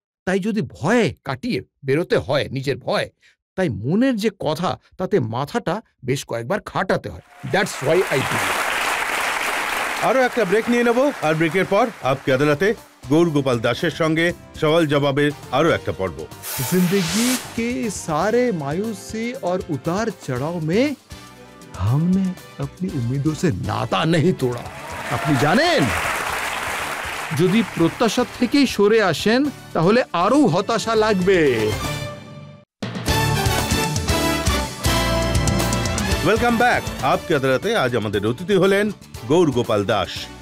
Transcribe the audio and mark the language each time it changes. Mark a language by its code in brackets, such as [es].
[bn] তাই যদি ভয়ে কাটিয়ে বেরোতে হয়, নিজের ভয়, তাই মনের যে কথা তাতে মাথাটা বেশ কয়েকবার খাটাতে হয়। [en] That's why I do. [bn] আরো একটা ব্রেক নিয়ে নেব, আর ব্রেকের পর আপকে আদালতে গৌর গোপাল দাসের সঙ্গে সওয়াল জবাবের আরো একটা পর্ব। [hi] जिंदगी के सारे मायूसी और उतार चढ़ाव में हमने अपनी उम्मीदों से नाता नहीं तोड़ा। [bn] আপনি জানেন, যদি প্রত্যাশা থেকেই সরে আসেন তাহলে আরো হতাশা লাগবে। [en] Welcome back. [bn] আপকে আদালতে আজ আমাদের অতিথি হলেন গৌর গোপাল দাস।